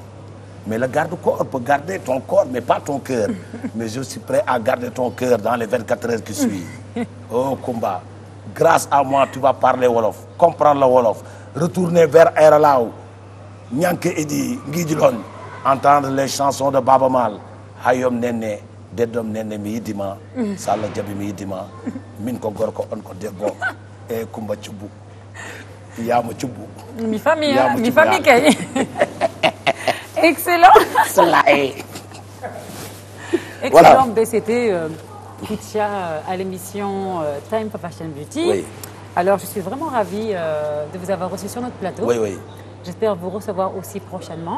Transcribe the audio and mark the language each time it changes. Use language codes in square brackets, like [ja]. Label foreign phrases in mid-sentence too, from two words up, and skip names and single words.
[fr] Mais le garde-corps peut garder ton corps, mais pas ton cœur. Mais je suis prêt à garder ton cœur dans les 24 heures qui suivent. Oh Kumba, grâce à moi, tu vas parler Wolof, comprendre le Wolof, retourner vers Aéralaou, Nyanke Edi, Guidjilon, entendre les chansons de Baba Mal, [ff] Hayom Nene, Dedom Nene mi yidima, Sala Jabi mi yidima, Min ko gorko on ko debbo, et Kumba Tchoubou. Yama Tchoubou. Mi famille kay. [fr] Excellent. Excellent. Voilà. C'était Koutia à l'émission Time for Fashion Beauty. Oui. Alors, je suis vraiment ravie de vous avoir reçu sur notre plateau. Oui, oui. J'espère vous recevoir aussi prochainement.